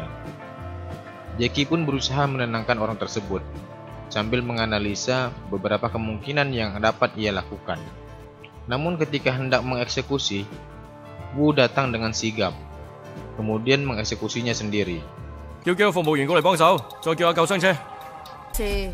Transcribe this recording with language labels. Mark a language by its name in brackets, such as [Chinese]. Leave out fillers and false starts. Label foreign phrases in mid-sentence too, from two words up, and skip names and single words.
[Indonesian] Jackie pun berusaha menenangkan orang tersebut sambil menganalisa beberapa kemungkinan yang dapat ia lakukan. Namun ketika hendak mengeksekusi, Wu datang dengan sigap, kemudian mengeksekusinya sendiri. [Cantonese] 叫幾個服務員過嚟幫手，再叫下救傷車。是。